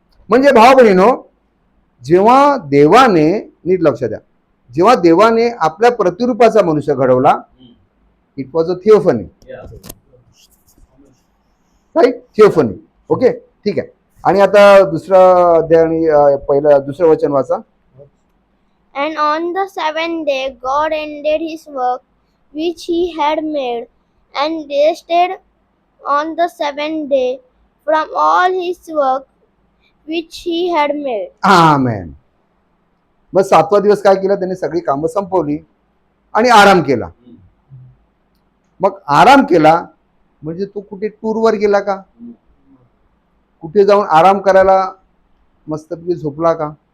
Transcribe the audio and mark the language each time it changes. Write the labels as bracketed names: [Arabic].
[Marathi] म्हणजे भाव बहिणीनो, जेव्हा देवाने, नीट लक्ष द्या, जेव्हा देवाने आपल्या प्रतिरूपाचा मनुष्य घडवला, [English] it was a theophany, [Marathi] right, थिओफनी. Okay, ठीक आहे. आणि आता दुसरं अध्याय आणि पहिलं दुसरं वचन वाचा. [English] And on the seventh day God ended his work which he had made, and rested on the seventh day from all his work which he had made. [Marathi] आमेन. मग 7वा दिवस काय केलं? त्यांनी सगळी कामं संपवली आणि आराम केला. मग आराम केला म्हणजे तो कुठे टूरवर गेला का? कुठे जाऊन आराम करायला मस्तपैकी झोपला का?